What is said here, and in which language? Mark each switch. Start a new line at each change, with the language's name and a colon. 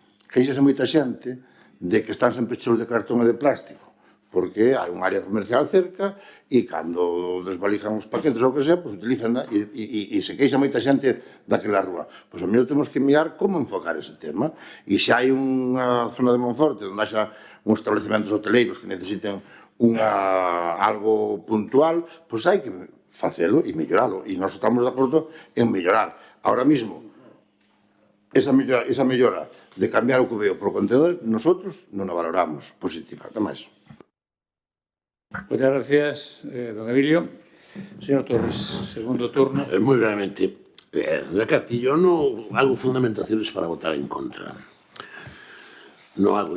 Galician: Queixase moita xente de que están sempre cheos de cartón e de plástico, porque hai un área comercial cerca e cando desvalijan os paquetes ou o que sea, pois utilizan e se queixa moita xente daquela rúa. Pois ao mellor temos que mirar como enfocar ese tema. E se hai unha zona de Monforte onde haxa uns establecementos hoteleiros que necesiten algo puntual, pois hai que facelo e melloralo. E nós estamos de acordo en mellorar.
Spanish: Ahora mismo,
Galician: esa mellora de cambiar o cubeo por contenedor,
Spanish: nosotros
Galician: non a valoramos positiva. Nada máis.
Spanish: Muchas gracias, don Emilio. Señor Torres, segundo turno. Muy brevemente. Cati, yo no hago fundamentaciones para votar en contra. No hago.